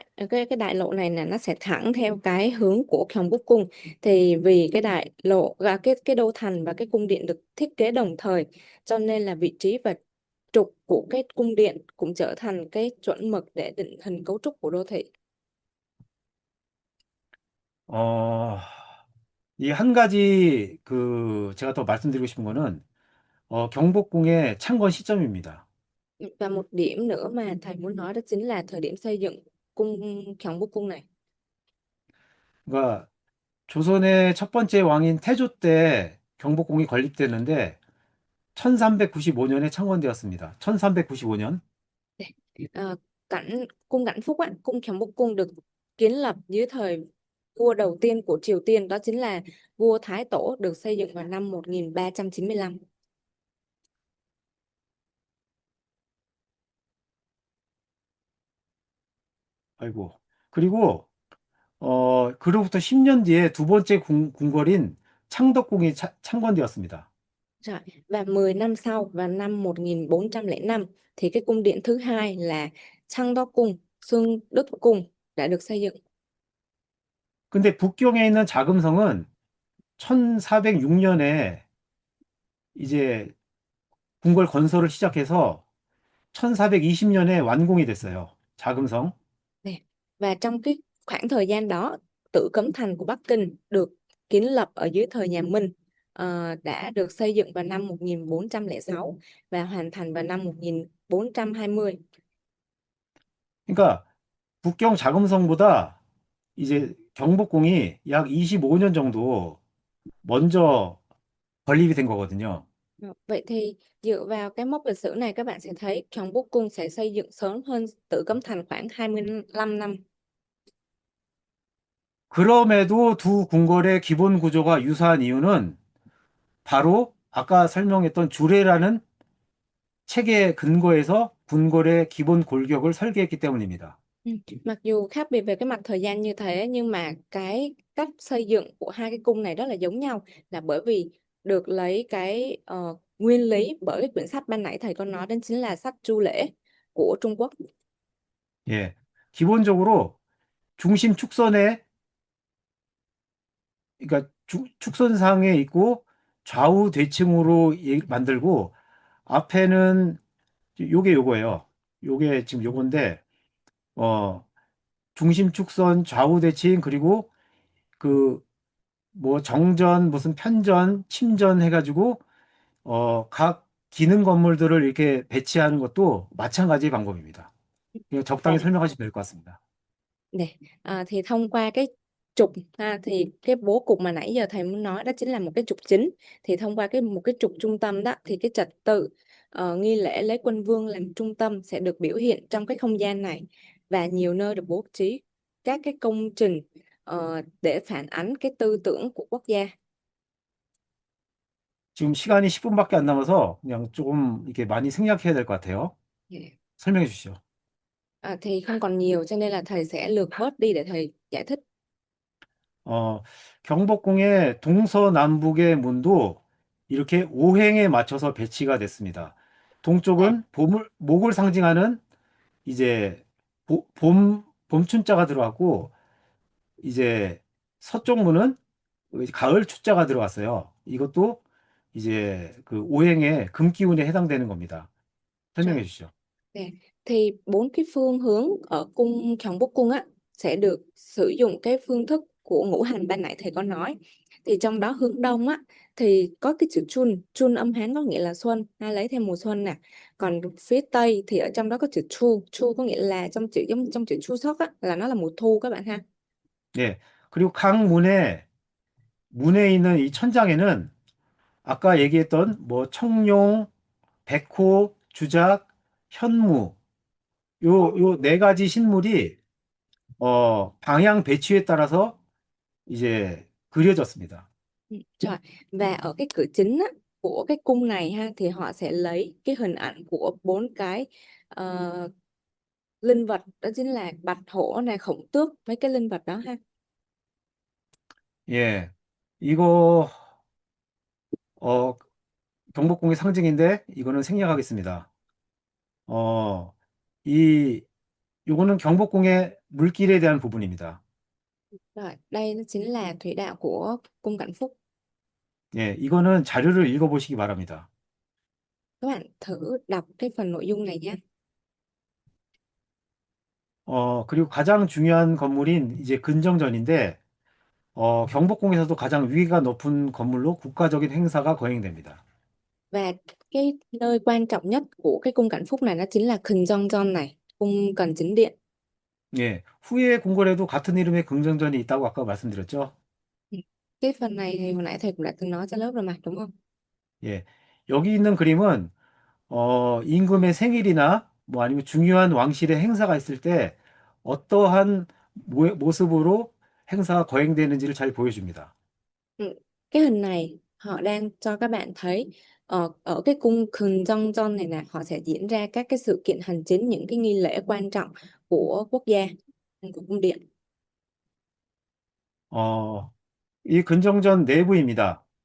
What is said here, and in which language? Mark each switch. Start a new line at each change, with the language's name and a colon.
Vietnamese: Cái đại lộ này là nó sẽ thẳng theo cái hướng của Gyeongbok cung. Thì vì cái đại lộ và cái đô thành và cái cung điện được thiết kế đồng thời, cho nên là vị trí và trục của cái cung điện cũng trở thành cái chuẩn mực để định hình cấu trúc của đô thị.
Korean: 어, 이 한 가지 제가 더 말씀드리고 싶은 거는 경복궁의 창건 시점입니다.
Vietnamese: Và một điểm nữa mà thầy muốn nói đó chính là thời điểm xây dựng cung Gyeongbok cung này.
Korean: 그러니까 조선의 첫 번째 왕인 태조 때 경복궁이 건립됐는데 1395년에 창건되었습니다. 1395년. 네.
Vietnamese: Cung Cảnh Phúc á, cung Gyeongbok cung được kiến lập dưới thời vua đầu tiên của Triều Tiên, đó chính là vua Thái Tổ, được xây dựng vào năm 1395.
Korean: 아이고. 그리고 그로부터 10년 뒤에 두 번째 궁궐인 창덕궁이 창건되었습니다.
Vietnamese: Rồi, và 10 năm sau, vào năm 1405, thì cái cung điện thứ hai là Trang cung, Xuân Đức cung đã được xây dựng.
Korean: 근데 북경에 있는 자금성은 1406년에 이제 궁궐 건설을 시작해서 1420년에 완공이 됐어요. 자금성.
Vietnamese: Nè. Và trong cái khoảng thời gian đó, Tử Cấm Thành của Bắc Kinh được kiến lập ở dưới thời nhà Minh, đã được xây dựng vào năm 1406 và hoàn thành vào năm 1420.
Korean: 그러니까 북경 자금성보다 이제 경복궁이 약 25년 정도 먼저 건립이 된 거거든요.
Vietnamese: Vậy thì dựa vào cái mốc lịch sử này, các bạn sẽ thấy Gyeongbok cung sẽ xây dựng sớm hơn Tử Cấm Thành khoảng 25 năm.
Korean: 그럼에도 두 궁궐의 기본 구조가 유사한 이유는 바로 아까 설명했던 주례라는 체계 근거에서 궁궐의 기본 골격을 설계했기 때문입니다.
Vietnamese: Mặc dù khác biệt về cái mặt thời gian như thế, nhưng mà cái cách xây dựng của hai cái cung này rất là giống nhau, là bởi vì được lấy cái nguyên lý bởi cái quyển sách ban nãy thầy có nói, đến chính là sách Chu Lễ của Trung Quốc.
Korean: 예. 기본적으로 중심 축선에 그러니까 축선상에 있고 좌우 대칭으로 만들고 앞에는 요게 요거예요. 요게 지금 요건데 중심 축선 좌우 대칭 그리고 그 뭐 정전 무슨 편전 침전 해가지고 각 기능 건물들을 이렇게 배치하는 것도 마찬가지 방법입니다. 그냥 적당히 설명하시면 될 것 같습니다.
Vietnamese: Nè, thì thông qua cái trục thì cái bố cục mà nãy giờ thầy muốn nói đó chính là một cái trục chính. Thì thông qua một cái trục trung tâm đó, thì cái trật tự nghi lễ lấy quân vương làm trung tâm sẽ được biểu hiện trong cái không gian này, và nhiều nơi được bố trí các cái công trình để phản ánh cái tư tưởng của quốc gia.
Korean: 지금 시간이 10분밖에 안 남아서 그냥 조금 이렇게 많이 생략해야 될 것 같아요.
English: Yeah.
Korean: 설명해 주시죠.
Vietnamese: Thì không còn nhiều, cho nên là thầy sẽ lược bớt đi để thầy giải thích.
Korean: 경복궁의 동서남북의 문도 이렇게 오행에 맞춰서 배치가 됐습니다. 동쪽은 목을 상징하는 이제 봄춘자가 들어갔고 이제 서쪽 문은 가을 추자가 들어갔어요. 이것도 이제 그 오행의 금기운에 해당되는 겁니다. 설명해 주시죠.
Vietnamese: Nè, thì 4 cái phương hướng ở cung Gyeongbok cung á sẽ được sử dụng cái phương thức của ngũ hành ban nãy thầy có nói. Thì trong đó hướng đông á thì có cái chữ chun, chun âm Hán có nghĩa là xuân, hay lấy thêm mùa xuân nè. Còn phía tây thì ở trong đó có chữ chu, chu có nghĩa là trong chữ chu sắc á là nó là mùa thu các bạn ha.
Korean: 예. 그리고 각 문에 있는 이 천장에는 아까 얘기했던 뭐 청룡, 백호, 주작, 현무 요 네 가지 신물이 방향 배치에 따라서 이제 그려졌습니다.
Vietnamese: Rồi, và ở cái cửa chính á, của cái cung này ha thì họ sẽ lấy cái hình ảnh của bốn cái ờ, linh vật, đó chính là bạch hổ này, khổng tước, mấy cái linh vật đó ha.
Korean: 예. 이거 어, 경복궁의 상징인데 이거는 생략하겠습니다. 어, 이 요거는 경복궁의 물길에 대한 부분입니다.
Vietnamese: Rồi, đây nó chính là thủy đạo của cung Cảnh Phúc.
Korean: 예, 이거는 자료를 읽어보시기 바랍니다.
Vietnamese: Các bạn thử đọc cái phần nội dung này nhé.
Korean: 그리고 가장 중요한 건물인 이제 근정전인데, 경복궁에서도 가장 위계가 높은 건물로 국가적인 행사가 거행됩니다.
Vietnamese: Và cái nơi quan trọng nhất của cái cung Cảnh Phúc này nó chính là Khình Giong này, cung Cần Chính Điện.
Korean: 예, 후에 궁궐에도 같은 이름의 긍정전이 있다고 아까 말씀드렸죠?
Vietnamese: Ừ. Cái phần này thì hồi nãy thầy cũng đã từng nói cho lớp rồi mà, đúng không?
Korean: 예, 여기 있는 그림은 임금의 생일이나 뭐 아니면 중요한 왕실의 행사가 있을 때 어떠한 모습으로 행사가 거행되는지를 잘 보여줍니다.
Vietnamese: Ừ. Cái hình này họ đang cho các bạn thấy ở cái cung Khình Giong này nè, họ sẽ diễn ra các cái sự kiện hành chính, những cái nghi lễ quan trọng của quốc gia, của cung điện.
Korean: 어, 이 근정전 내부입니다.